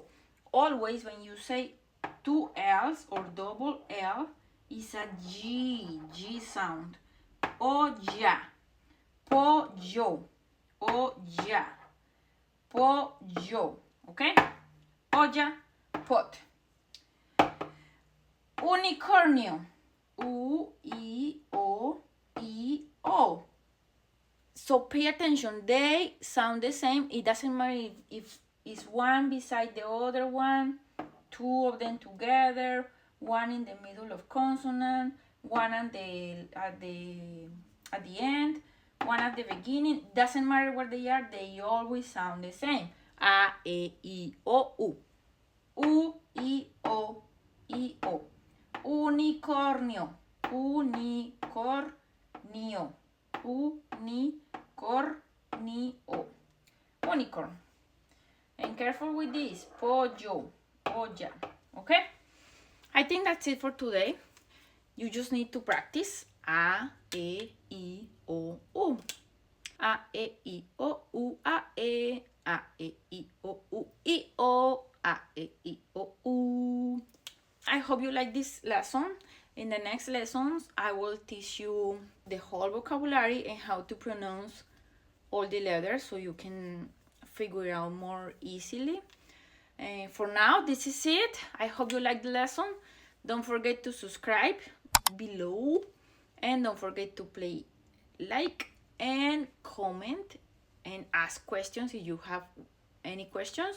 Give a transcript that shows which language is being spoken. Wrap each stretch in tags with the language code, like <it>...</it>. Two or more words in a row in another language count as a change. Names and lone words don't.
<en>Always when you say two L's or double L, it's a G sound.</en> <es>Olla. Pollo. Olla. Pollo. Okay? Olla, pot. Unicornio. U-I-O-I-O.</es> <en>So pay attention. They sound the same. It doesn't matter if it's one beside the other one, two of them together, one in the middle of consonant, one at the end, one at the beginning. Doesn't matter where they are. They always sound the same.</en> <es>A, E, I, O, U. U-I-O-I-O. Unicornio. Unicornio. Unicornio.</es> <en>Unicorn. And careful with this.</en> <es>Pollo. Olla.</es> <en>Okay? I think that's it for today. You just need to practice</en> <es>A, E, I, O, U. A, E, I, O, U, A, E. A, E, I, O, U, I, O. A, E, I, O, U.</es> <en>I hope you like this lesson. In the next lessons, I will teach you the whole vocabulary and how to pronounce all the letters so you can figure it out more easily. For now, this is it. I hope you like the lesson. Don't forget to subscribe below and don't forget to play like and comment and ask questions if you have any questions.</en>